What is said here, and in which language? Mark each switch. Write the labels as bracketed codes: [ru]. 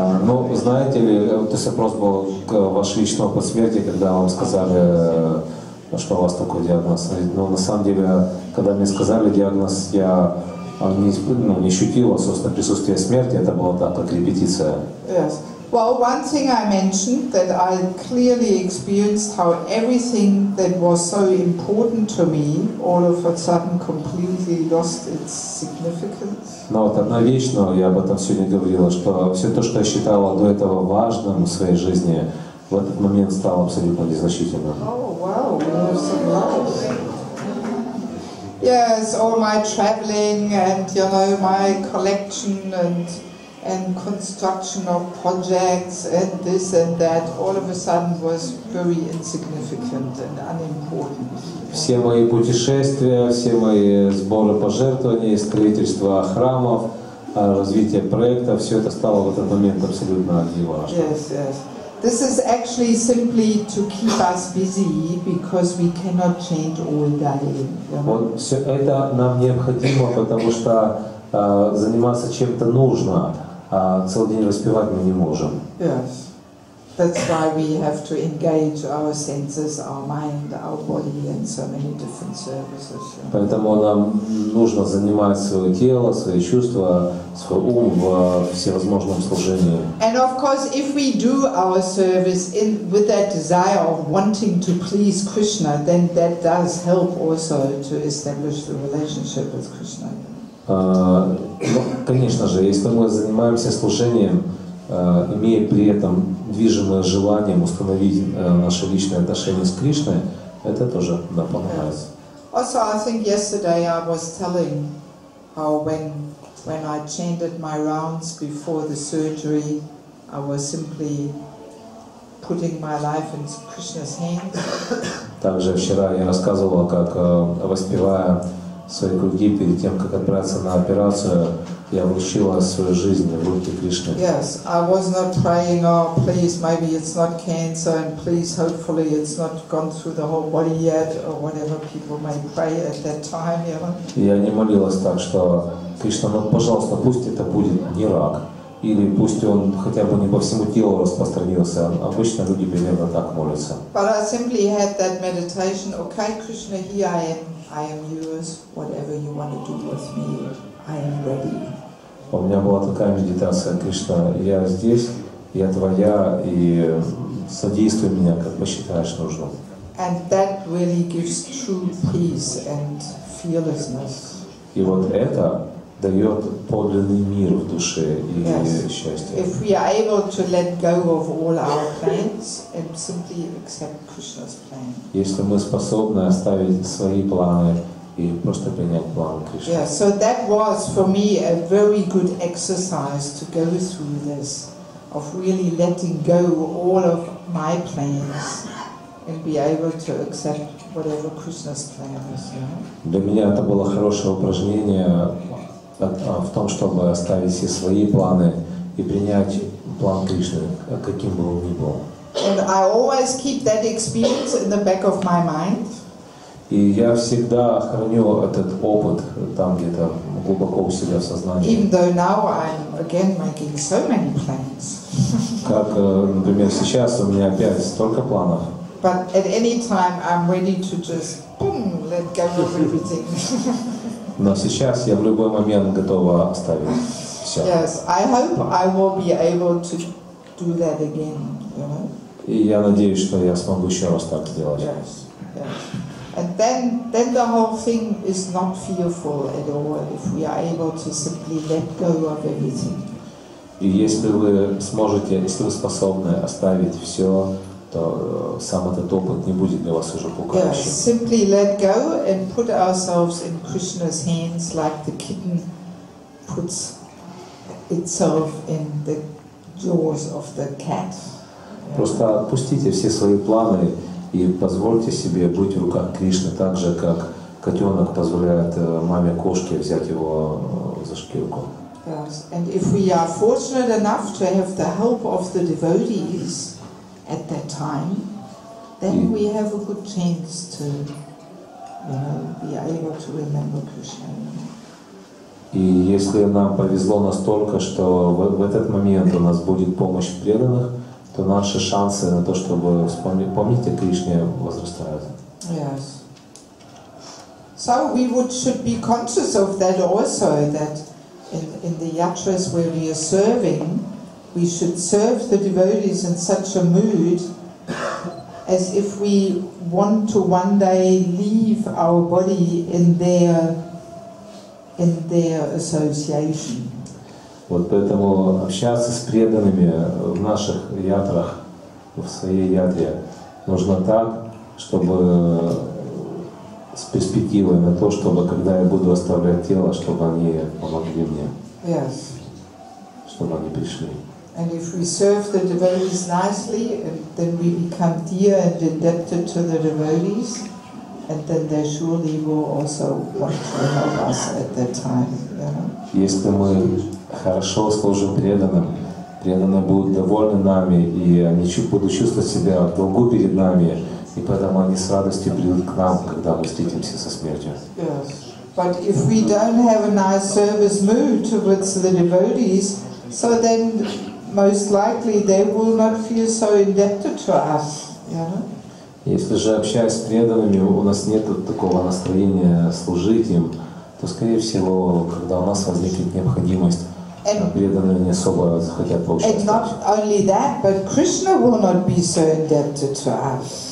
[ru] Ну, знаете ли, то есть вопрос был ваш личный опыт смерти, когда вам сказали, что у вас такой диагноз. Но на самом деле, когда мне сказали диагноз, я не ощутил собственно присутствие смерти, это было так, как репетиция. [en] Yes. Well, one thing I mentioned that I clearly experienced how everything that was so important to me all of a sudden completely lost its significance. [ru] Но вот одна вещь, но я об этом сегодня говорила, что все то, что я считала до этого важным в своей жизни, в этот момент стало абсолютно незначительным. [en] Oh, wow, we have some lives. Yes, all my traveling and, you know, my collection and construction of projects and this and that, all of a sudden was very insignificant and unimportant. [ru] Все мои путешествия, все мои сборы пожертвований, строительство храмов, развитие проектов, все это стало в этот момент абсолютно неважным. [en] Yes, yes. This is actually simply to keep us busy because we cannot change all day. You know? [ru] Вот все это нам необходимо, потому что заниматься чем-то нужно, а целый день распевать мы не можем. [en] Yes. That's why we have to engage our senses, our mind, our body in so many different services. [ru] Poэтому нам нужно занимать свое тело, свои чувства, свой ум в всевозможном служении. [en] And of course, if we do our service with that desire of wanting to please Krishna, then that does help also to establish the relationship with Krishna. [ru] Ну, конечно же, если мы занимаемся служением, имея при этом движимое желанием установить наши личные отношения с Кришной, это тоже помогает. [en] Also, I think yesterday I was telling how when I chanted my rounds before the surgery, I was simply putting my life in Krishna's hands. [ru] Также вчера я рассказывал, как воспевая свои круги перед тем, как отправиться на операцию, я вручила свою жизнь в руки Кришны. [en] Yes, I was not praying, oh please, maybe it's not cancer, and please, hopefully it's not gone through the whole body yet, or whatever people may pray at that time, you know. [ru] Я не молилась так, что Кришна, ну пожалуйста, пусть это будет не рак, или пусть он хотя бы не по всему телу распространился. Обычно люди примерно так молятся. [en] But I simply had that meditation, okay Krishna, here I am yours, whatever you want to do with me, I am ready. [ru] У меня была такая медитация: Кришна, я здесь, я твоя, и содействуй меня, как посчитаешь нужным. [en] And that really gives true peace and fearlessness. [ru] И вот это дает подлинный мир в душе и счастье. [en] If we are able to let go of all our plans and simply accept Krishna's plan. [ru] Если мы способны оставить свои планы и просто принять план Кришны. [en] Yeah, so that was for me a very good exercise to go through this, of really letting go all of my plans and be able to accept whatever Krishna's plan is. [ru] Для меня это было хорошее упражнение в том, чтобы оставить все свои планы и принять план Кришны, каким бы он ни был. [en] And I always keep that experience in the back of my mind. [ru] И я всегда храню этот опыт там где-то глубоко у себя в сознании. [en] Even though now I'm again making so many plans. [ru] Как, например, сейчас у меня опять столько планов. [en] But at any time I'm ready to just boom, let go of everything. [ru] Но сейчас я в любой момент готова оставить все. [en] Yes, I hope I will be able to do that again, you know. [ru] И я надеюсь, что я смогу еще раз так сделать. [en] Yes, yes. And then the whole thing is not fearful at all if we are able to simply let go of everything. [ru] И если вы сможете, если вы способны оставить все, то сам этот опыт не будет для вас уже пугающим. [en] Yes, simply let go and put ourselves in Krishna's hands like the kitten puts itself in the jaws of the cat. [ru] Просто отпустите все свои планы и позвольте себе быть в руках Кришны, так же, как котенок позволяет маме кошке взять его за шкирку. [en] Yes, and if we are fortunate enough to have the help of the devotees at that time, then we have a good chance to, be able to remember Krishna. [ru] И если нам повезло настолько, что в этот момент у нас будет помощь преданных, то наши шансы на то, чтобы помнить о Кришне, возрастают. [en] Yes. So we should be conscious of that also, that in the yatras where we are serving, we should serve the devotees in such a mood as if we want to one day leave our body in their association. [ru] Вот поэтому общаться с преданными в наших ятрах, в своей ятре, нужно так, чтобы с перспективой на то, чтобы когда я буду оставлять тело, чтобы они помогли мне. [en] Yes. [ru] Чтобы они пришли. [en] And if we serve the devotees nicely, then we become dear and indebted to the devotees, and then they surely will also want to help us at that time. [ru] Если мы хорошо служим преданным, преданные будут довольны нами, и они будут чувствовать себя в долгу перед нами, и поэтому они с радостью придут к нам, когда мы встретимся со смертью. [en] Yes. But if we don't have a nice service mood towards the devotees, so then most likely they will not feel so indebted to us. [ru] Если же, общаясь с преданными, у нас нет такого настроения служить им, то, скорее всего, когда у нас возникнет необходимость, преданные не особо захотят поучаствовать. [en] And not only that, but Krishna will not be so indebted to us.